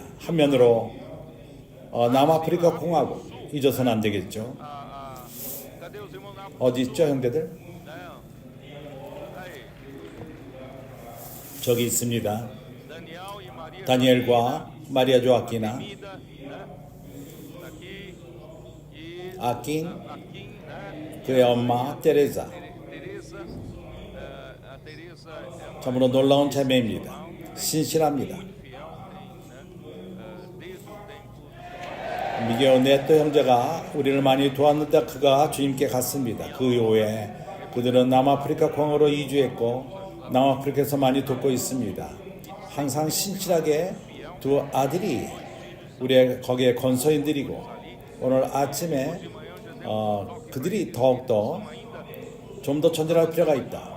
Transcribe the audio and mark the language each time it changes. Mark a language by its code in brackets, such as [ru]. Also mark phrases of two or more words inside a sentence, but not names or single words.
[ko] 한면으로 남아프리카 공화국 잊어서는 안 되겠죠. 어디 있죠, 형제들? 저기 있습니다. 다니엘과 마리아 조아키나, [pt] Mida, né? Daqui. E [ko] 아낀, [pt] aqui, né? [ko] 그의 엄마 테레사. [pt] Teresa. A Teresa é uma [ko] 참으로 놀라운 자매입니다. 신실합니다. [pt] fiel, desde o tempo. [ko] 미게오 네토 형제가 우리를 많이 도왔는데 그가 주님께 갔습니다. 그 이후에 그들은 남아프리카 공으로 이주했고 남아프리카에서 많이 돕고 있습니다. 항상 신실하게 두 아들이 우리의 거기에 건서인들이고 오늘 아침에 그들이 더욱더 좀 더 전진할 필요가 있다.